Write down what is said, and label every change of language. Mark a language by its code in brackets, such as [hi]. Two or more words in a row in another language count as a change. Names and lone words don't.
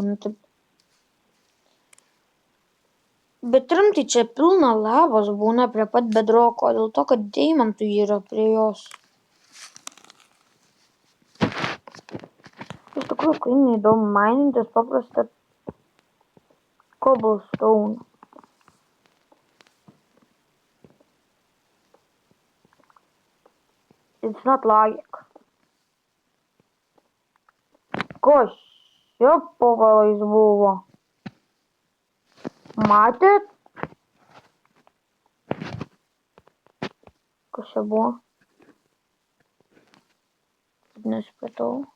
[lt] Taip. Bet rimtai čia pilna lavos būna prie pat bedroko, dėl to, kad deimantų yra prie jos. Iš tikrųjų, kai neįdomu mainintis paprastą Cobblestone. [en] It's not logic. [lt] Kas čia po galais buvo? Matėt? Kas čia buvo? Nesupratau.